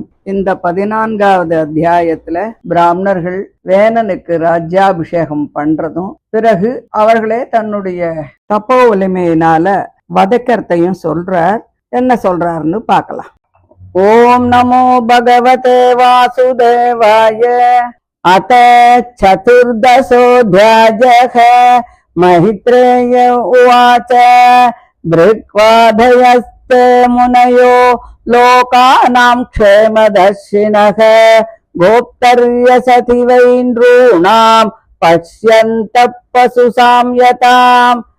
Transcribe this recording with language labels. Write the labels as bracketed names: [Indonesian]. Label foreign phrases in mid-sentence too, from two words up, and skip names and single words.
[Tamil] இந்த 14வது அத்தியாயத்துல பிராமணர்கள் வேணனுக்கு ராஜ்யாபிஷேகம் பண்றதும், பிறகு அவர்களே தன்னுடைய தப்போ வலிமையினால வதக்கத்தையும் சொல்றார். என்ன சொல்றாருன்னு பார்க்கலாம். [Sanskrit] ओम् नमो भगवते वासुदेवाय. अत चतुर्दशोऽध्यायः। महित्रेय उवाच भृक्वाधयस्ते मुनयो लोकानां क्षेमदर्शिनः गोप्तर्यसति वै नॄणां पश्यन्तः पशुसांयतां